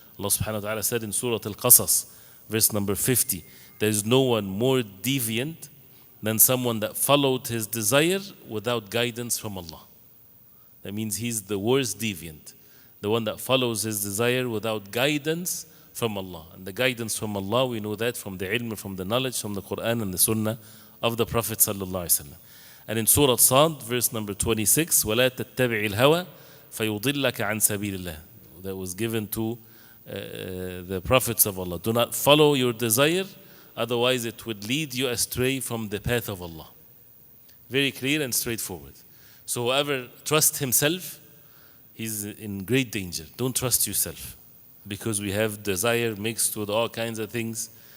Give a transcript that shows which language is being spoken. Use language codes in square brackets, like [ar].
[en] Allah subhanahu wa ta'ala said in Surah Al-Qasas, verse number 50, there is no one more deviant than someone that followed his desire without guidance from Allah. That means he's the worst deviant, the one that follows his desire without guidance from Allah. And the guidance from Allah, we know that from the ilm, from the knowledge, from the Quran and the Sunnah of the Prophet sallallahu alaihi wasallam. And in Surah Sad, verse number 26, [ar] وَلَا تَتَّبِعِ الْهَوَى فَيُضِلَّكَ عَنْ سَبِيلِ اللَّهِ. [en] That was given to the prophets of Allah. Do not follow your desire, otherwise it would lead you astray from the path of Allah. Very clear and straightforward. So whoever trusts himself, he's in great danger. Don't trust yourself, because we have desire mixed with all kinds of things.